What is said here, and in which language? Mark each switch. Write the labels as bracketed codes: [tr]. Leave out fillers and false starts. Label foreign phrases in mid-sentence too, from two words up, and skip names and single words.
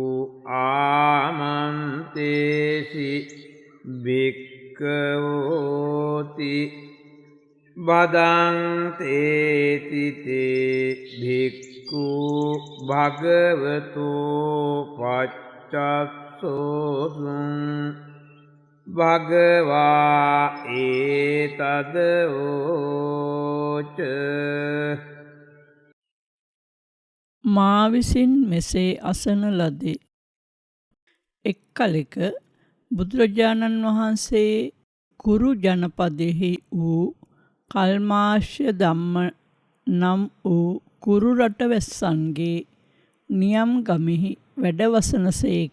[pi] ආමන්තේසි භික්ඛවෝති බදන්තේති තේ භික්ඛු භගවතෝ පච්චස්සෝසුං භගවා ඒතදෝච. [si] මා විසින් මෙසේ අසන ලදී. එක් කලෙක බුදුරජාණන් වහන්සේ කුරු ජනපදයෙහි වූ කල්මාශ්‍ය ධම්ම නම් වූ කුරු රටවැස්සන්ගේ නියම් ගමෙහි වැඩවසනසේක.